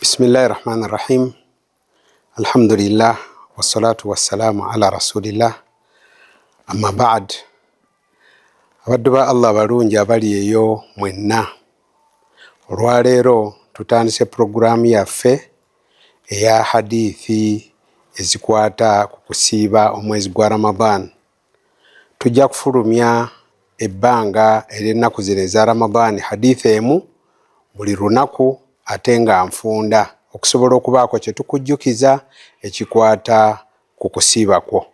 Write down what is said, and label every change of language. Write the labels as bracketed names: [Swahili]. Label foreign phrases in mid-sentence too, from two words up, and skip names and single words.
[Arabic] بسم الله الرحمن الرحيم. الحمد لله والصلاة والسلام على رسول الله. أما بعد. [Ganda] Abaddu ba Allah balungi abali eyo mwenna. Olwaleero tutandise programu yaffe eya hadithi ezikwata ku kusiiba omwezi gwa Ramadan. Tujja kufulumya ebbanga ery'ennaku zino eza Ramadan hadithi emu buli lunaku ate nga nfunda okusobola okubaako kye tukujjukiza ekikwata ku kusiiba kwo.